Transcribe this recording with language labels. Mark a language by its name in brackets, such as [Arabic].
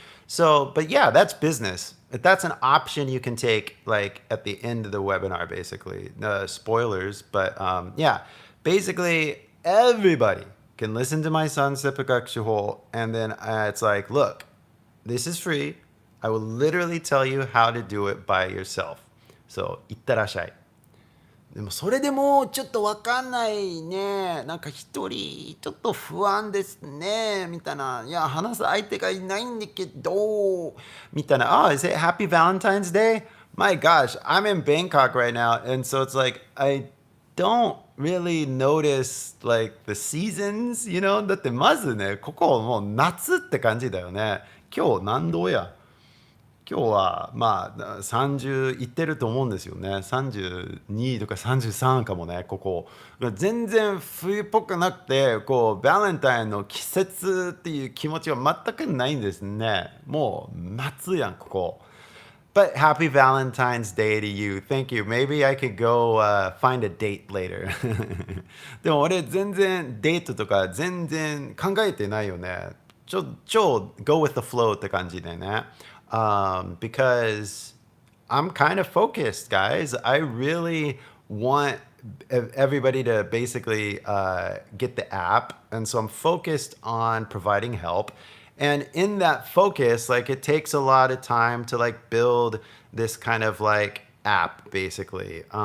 [English] So, but yeah, that's business. That's an option you can take like at the end of the webinar, basically. Spoilers, but yeah, basically everybody can listen to my son's Seppugakushu, and then it's like, look, this is free. I will literally tell you how to do it by yourself. [Japanese] So, いってらっしゃい。でもそれでもちょっとわかんないね。なんか一人ちょっと不安ですね。みたいな。いや、話す相手がいないんだけど。みたいな。 [English] Oh, is it Happy Valentine's Day? My gosh, I'm in Bangkok right now. And so it's like, I don't really notice like the seasons, [Japanese] だってまずね、ここもう夏って感じだよね。今日何度や？今日はまあ30いってると思うんですよね。 32とか33かもね、ここ。全然冬っぽくなくて、バレンタインの季節っていう気持ちは全くないんですね。もう夏やん、ここ。 [English] But happy Valentine's Day to you. Thank you. Maybe I could go find a date later. [Japanese] でも俺全然デートとか全然考えてないよね。超 [English] go with the flow [Japanese] って感じでね。 [English] Because I'm kind of focused, guys. I really want everybody to basically get the app. And so I'm focused on providing help. And in that focus, like it takes a lot of time to like build this kind of like app, basically.